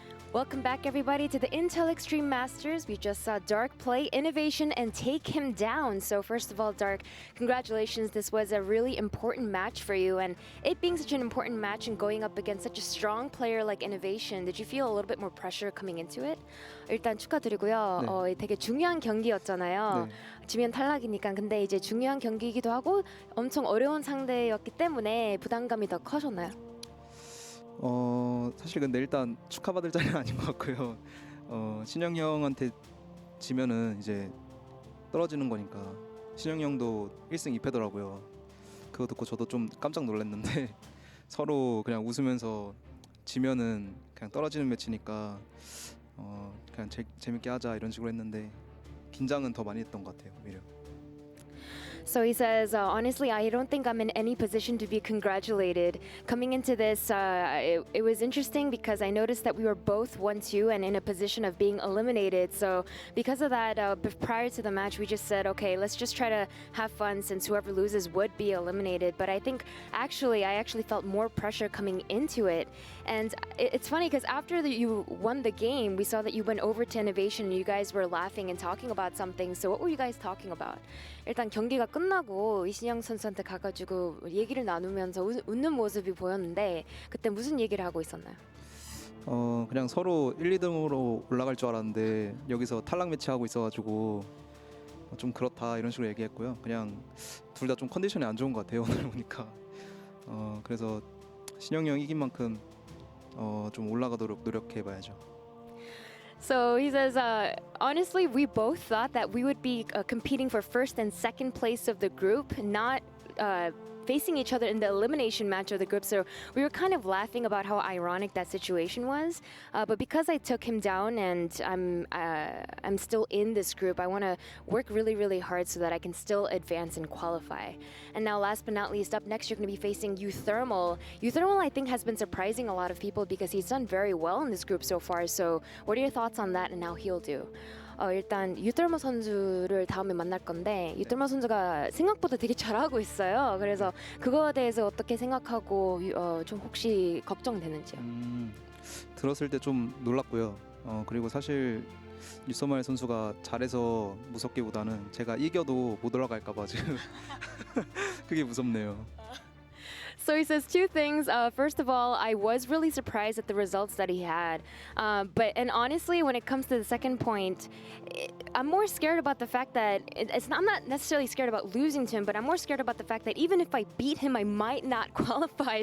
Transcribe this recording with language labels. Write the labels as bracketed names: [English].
[English] Welcome back, everybody, to the Intel Extreme Masters. We just saw Dark play INnoVation and take him down. So first of all, Dark, congratulations. This was a really important match for you. And it being such an important match and going up against such a strong player like INnoVation, did you feel a little bit more pressure coming into it? [Korean] 일단 축하드리고요. 네. 되게 중요한 경기였잖아요. 네. 지면 탈락이니까. 근데 이제 중요한 경기이기도 하고 엄청 어려운 상대였기 때문에 부담감이 더 커졌나요? 사실 근데 일단 축하받을 자리는 아닌 것 같고요. 신영 형한테 지면은 이제 떨어지는 거니까 신영 형도 1승 2패더라고요. 그거 듣고 저도 좀 깜짝 놀랐는데 서로 그냥 웃으면서 지면은 그냥 떨어지는 매치니까 그냥 재밌게 하자 이런 식으로 했는데 긴장은 더 많이 했던 것 같아요. 오히려. [English] So he says, honestly, I don't think I'm in any position to be congratulated. Coming into this, it was interesting because I noticed that we were both 1-2 and in a position of being eliminated. So because of that, prior to the match, we just said, okay, let's just try to have fun since whoever loses would be eliminated. But I think I actually felt more pressure coming into it. And it's funny because after you won the game, we saw that you went over to INnoVation and you guys were laughing and talking about something. So what were you guys talking about? [Korean] 일단 경기가 끝나고 이신영 선수한테 가가지고 얘기를 나누면서 웃는 모습이 보였는데 그때 무슨 얘기를 하고 있었나요? 그냥 서로 1, 2등으로 올라갈 줄 알았는데 여기서 탈락 매치 하고 있어가지고 좀 그렇다 이런 식으로 얘기했고요. 그냥 둘 다 좀 컨디션이 안 좋은 것 같아요 오늘 보니까. 그래서 신영이 형 이긴 만큼 좀 올라가도록 노력해봐야죠. [English] So he says, honestly, we both thought that we would be competing for first and second place of the group, not facing each other in the elimination match of the group. So we were kind of laughing about how ironic that situation was. But because I took him down and I'm still in this group, I want to work really, really hard so that I can still advance and qualify. And now last but not least, up next, you're going to be facing Uthermal. Uthermal, I think, has been surprising a lot of people because he's done very well in this group so far. So what are your thoughts on that and how he'll do? [Korean] 일단 유털머 선수를 다음에 만날 건데 유털머 선수가 생각보다 되게 잘하고 있어요. 그래서 그거에 대해서 어떻게 생각하고 좀 혹시 걱정되는지요? 들었을 때 좀 놀랐고요. 그리고 사실 유서말 선수가 잘해서 무섭기보다는 제가 이겨도 못 올라갈까 봐 지금 그게 무섭네요. [English] So he says two things. First of all, I was really surprised at the results that he had. And honestly, when it comes to the second point, I'm more scared about the fact that I'm not necessarily scared about losing to him, but I'm more scared about the fact that even if I beat him, I might not qualify.